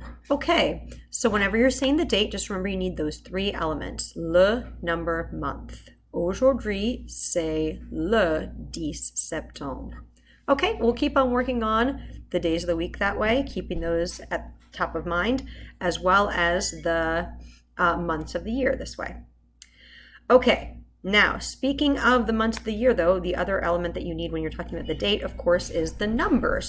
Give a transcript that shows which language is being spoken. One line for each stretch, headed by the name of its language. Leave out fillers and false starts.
English: Okay, so whenever you're saying the date, just remember you need those three elements. Le, number, month.
French: Aujourd'hui, c'est le 10 septembre.
English: Okay, we'll keep on working on the days of the week that way, keeping those at top of mind, as well as the months of the year this way. Okay, now speaking of the months of the year, though, the other element that you need when you're talking about the date, of course, is the numbers.